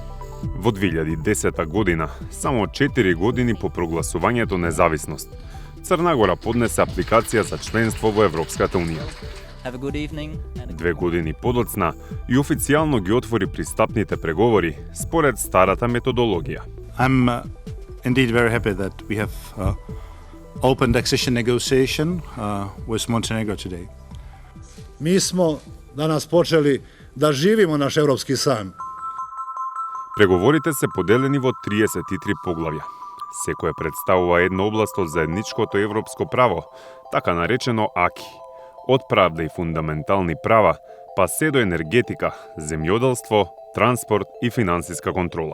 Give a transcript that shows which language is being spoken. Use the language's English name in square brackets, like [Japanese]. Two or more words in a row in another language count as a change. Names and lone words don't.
[Macedonian] Во 2010 година, само 4 години по прогласувањето независност, Црна Гора поднесе апликација за членство во Европската Унија. 2 години подоцна и официјално ги отвори пристапните преговори според старата методологија. [English] I'm indeed very happy that we have opened accession negotiation with Montenegro today. [Serbian] Mi smo danas počeli da živimo naš evropski san. [Macedonian] Преговорите се поделени во 33 поглавја. Секој представува една област од заедничкото европско право, така наречено АКИ. Од правда и фундаментални права, па се до енергетика, земјоделство, транспорт и финансиска контрола.